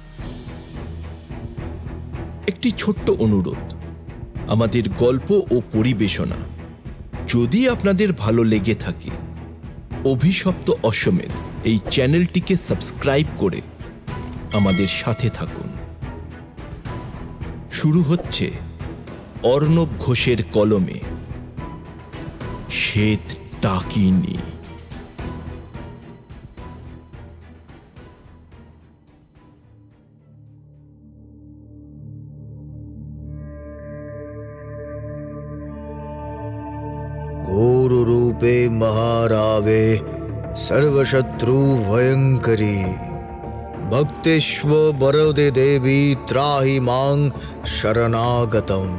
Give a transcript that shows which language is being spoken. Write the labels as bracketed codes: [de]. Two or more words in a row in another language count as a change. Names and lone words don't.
[bn] একটি ছোট্ট অনুরোধ, আমাদের গল্প ও পরিবেশনা যদি আপনাদের ভালো লেগে থাকে, অভিশপ্ত অশ্বমেধ এই চ্যানেলটিকে সাবস্ক্রাইব করে আমাদের সাথে থাকুন। শুরু হচ্ছে অর্ণব ঘোষের কলমে শ্বেত ডাকিনী। [sa] घोर रूपे महारावे सर्वशत्रु भयंकरी भक्तेश्व वरदे देवी त्राहि मां शरणागतम्।